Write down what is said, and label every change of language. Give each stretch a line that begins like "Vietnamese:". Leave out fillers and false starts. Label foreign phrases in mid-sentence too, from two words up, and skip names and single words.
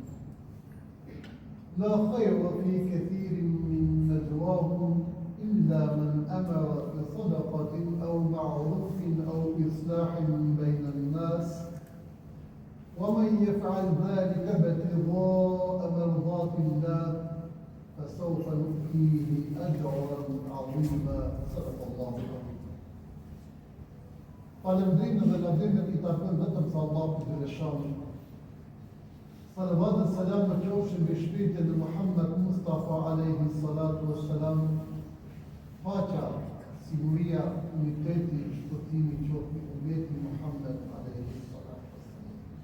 Arabic: لا خير في كثير من نجواهم إلا من أمر بصدقة أو معروف أو إصلاح بين الناس ومن يفعل ذلك ابتغاء مرضات الله فسوف نؤتيه أجرا عظيما صدق الله العظيم.
Albanian: Falëndrimin dhe lavdrimet I takojnë vetëm sa Allahu të Gjeleshani. Salavat dhe salam në qofshin mbi shpirtin e Muhammed Mustafa
Arabic: عليه الصلاة والسلام.
Albanian: Paqja, siguria, uniteti, shpëtimi qoftë mbi ummetin Muhammed
Arabic: عليه الصلاة والسلام.